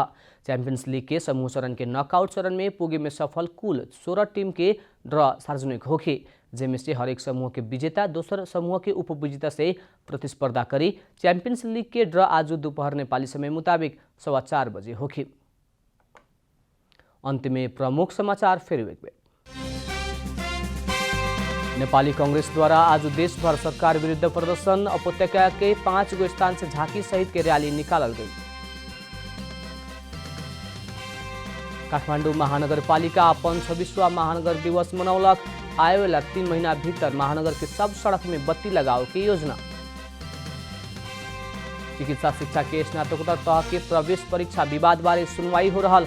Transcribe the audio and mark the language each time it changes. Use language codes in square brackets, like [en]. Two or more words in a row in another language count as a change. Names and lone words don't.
[bho] चैंपियंस लीग के समूह चरण के नॉकआउट चरण में पुगे में सफल कुल 16 टीम के ड्र सार्वजनिक होखे, जेमे से हरेक समूह के विजेता दोसर समूह के उपविजेता से प्रतिस्पर्धा करी। चैंपियंस लीग के ड्र आज दोपहर नेपाली समय मुताबिक 4:15 बजे होखे। अंत में प्रमुख समाचार फिर एक बेर। नेपाली कांग्रेस द्वारा आज देशभर सरकार विरुद्ध प्रदर्शन। उपत्यका के 5 गो स्थान से झांकी सहित के रैली निकालल गई। काठमाडौँ महानगरपालिका अपन 26वां महानगर दिवस मनौलक। आए वाला 3 महीना भीतर महानगर के सब सड़क में बत्ती लगाओ की योजना। चिकित्सा शिक्षा के स्नातकोत्तर तह के प्रवेश परीक्षा विवाद बारे सुनवाई हो रहल।